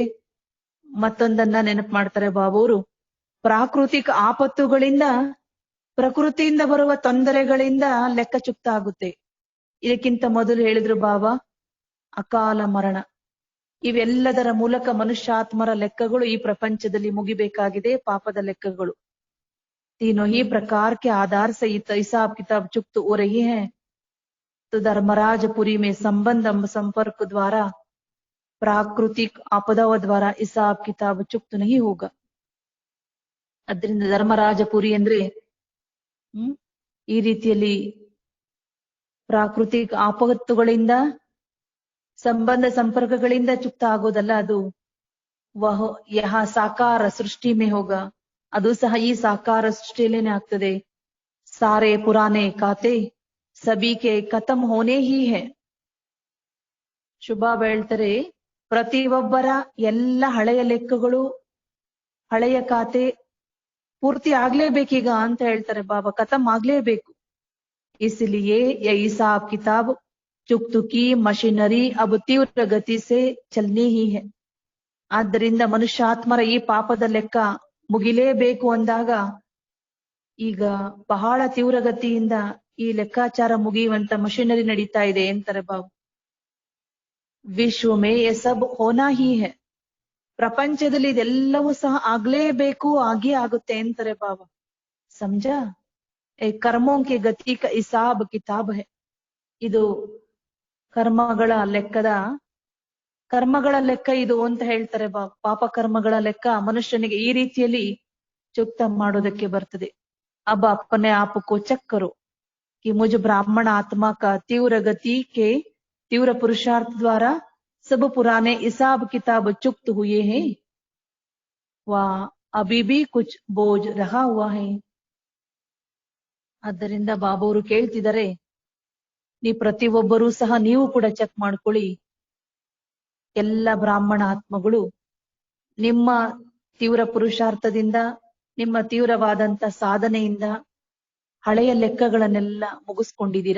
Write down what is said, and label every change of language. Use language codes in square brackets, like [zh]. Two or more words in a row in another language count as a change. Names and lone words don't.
[kn] ಮತ್ತೊಂದನ್ನ ನೆನಪು ಮಾಡ್ತಾರೆ ಬಾಬೂರು, ಪ್ರಾಕೃತಿಕ ಆಪತ್ತುಗಳಿಂದ, ಪ್ರಕೃತಿಯಿಂದ ಬರುವ ತೊಂದರೆಗಳಿಂದ ಲೆಕ್ಕ ಚುಕ್ತ ಆಗುತ್ತೆ. ಇದಕ್ಕಿಂತ ಮೊದಲು ಹೇಳಿದ್ರು ಬಾಬಾ, ಅಕಾಲ ಮರಣ, ಇವೆಲ್ಲದರ ಮೂಲಕ ಮನುಷ್ಯಾತ್ಮರ ಲೆಕ್ಕಗಳು ಈ ಪ್ರಪಂಚದಲ್ಲಿ ಮುಗಿಬೇಕಾಗಿದೆ, ಪಾಪದ ಲೆಕ್ಕಗಳು. [hi] तीनों ही प्रकार के आधार से हिसाब किताब चुक्त हो रही है. तो धर्मराजपुरी में संबंध संपर्क द्वारा प्राकृतिक आपदाओं द्वारा हिसाब किताब चुक्त नहीं होगा. [kn] ಅದರಿಂದ ಧರ್ಮರಾಜಪುರಿ ಅಂದ್ರೆ ಈ ರೀತಿಯಲ್ಲಿ ಪ್ರಾಕೃತಿಕ ಆಪತ್ತುಗಳಿಂದ, ಸಂಬಂಧ ಸಂಪರ್ಕಗಳಿಂದ ಚುಕ್ತ ಆಗೋದಲ್ಲ, ಅದು [hi] वह यह साकार सृष्टि में होगा, [kn] ಅದು ಸಹ ಈ ಸಾಕಾರ ಸೃಷ್ಟಿಯಲ್ಲೇನೆ ಆಗ್ತದೆ. [hi] सारे पुराने खाते सबके खत्म होने ही हैं. [kn] ಶುಭಾಬ್ ಹೇಳ್ತಾರೆ, ಪ್ರತಿಯೊಬ್ಬರ ಎಲ್ಲ ಹಳೆಯ ಲೆಕ್ಕಗಳು, ಹಳೆಯ ಖಾತೆ ಪೂರ್ತಿ ಆಗ್ಲೇಬೇಕೀಗ ಅಂತ ಹೇಳ್ತಾರೆ ಬಾಬಾ, ಖತಮ್ ಆಗ್ಲೇಬೇಕು. [hi] इसलिए ये हिसाब किताब चुक्त की मशीनरी अब तीव्र गति से चलनी ही है. [kn] ಆದ್ದರಿಂದ ಮನುಷ್ಯಾತ್ಮರ ಈ ಪಾಪದ ಲೆಕ್ಕ ಮುಗಿಲೇಬೇಕು ಅಂದಾಗ ಈಗ ಬಹಳ ತೀವ್ರಗತಿಯಿಂದ ಈ ಲೆಕ್ಕಾಚಾರ ಮುಗಿಯುವಂತ ಮಷಿನರಿ ನಡೀತಾ ಇದೆ ಅಂತಾರೆ ಬಾಬು. [hi] विश्व में ये सब होना ही है. [kn] ಪ್ರಪಂಚದಲ್ಲಿ ಇದೆಲ್ಲವೂ ಸಹ ಆಗ್ಲೇಬೇಕು, ಆಗೇ ಆಗುತ್ತೆ ಅಂತಾರೆ ಬಾಬಾ. [hi] समझा? कर्मों के गति का हिसाब किताब है. [kn] ಇದು ಕರ್ಮಗಳ ಲೆಕ್ಕ ಇದು ಅಂತ ಹೇಳ್ತಾರೆ ಬಾಬಾ. ಪಾಪ ಕರ್ಮಗಳ ಲೆಕ್ಕ ಮನುಷ್ಯನಿಗೆ ಈ ರೀತಿಯಲ್ಲಿ ಚುಕ್ತ ಮಾಡೋದಕ್ಕೆ ಬರ್ತದೆ. [hi] अब अपने आप को चेक करो कि मुझ ब्राह्मण आत्मा का तीव्र गति के तीव्र पुरुषार्थ द्वारा सब पुराने हिसाब किताब चुक्त हुए हैं, वह अभी भी कुछ बोझ रहा हुआ है. [kn] ಆದ್ದರಿಂದ ಬಾಬಾವರು ಕೇಳ್ತಿದ್ದಾರೆ, ಪ್ರತಿಯೊಬ್ಬರೂ ಸಹ ನೀವು ಕೂಡ ಚೆಕ್ ಮಾಡ್ಕೊಳ್ಳಿ. ಎಲ್ಲ ಬ್ರಾಹ್ಮಣ ಆತ್ಮಗಳು ನಿಮ್ಮ ತೀವ್ರ ಪುರುಷಾರ್ಥದಿಂದ, ನಿಮ್ಮ ತೀವ್ರವಾದಂತ ಸಾಧನೆಯಿಂದ ಹಳೆಯ ಲೆಕ್ಕಗಳನ್ನೆಲ್ಲ ಮುಗಿಸ್ಕೊಂಡಿದ್ದೀರಾ?